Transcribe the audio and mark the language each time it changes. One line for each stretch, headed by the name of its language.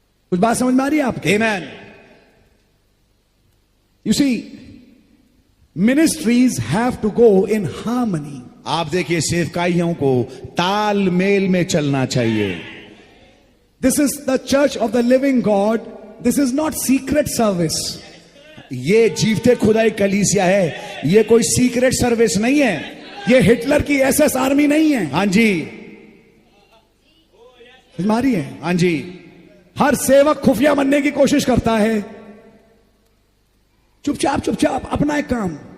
Hindi: कुछ बात समझ में आ रही है आपके?
English: Amen. You see, ministries have to go in harmony.
Hindi: आप देखिए सेवकाइयों को तालमेल में चलना चाहिए.
English: This is the church of the living God. This is not secret service.
Hindi: ये जीवते खुदाई कलीसिया है, ये कोई सीक्रेट सर्विस नहीं है. ये हिटलर की एसएस आर्मी नहीं है. हाँ जी, समझ में आ रही है? हाँ जी. हर सेवक खुफिया बनने की कोशिश करता है. चुपचाप अपना एक काम.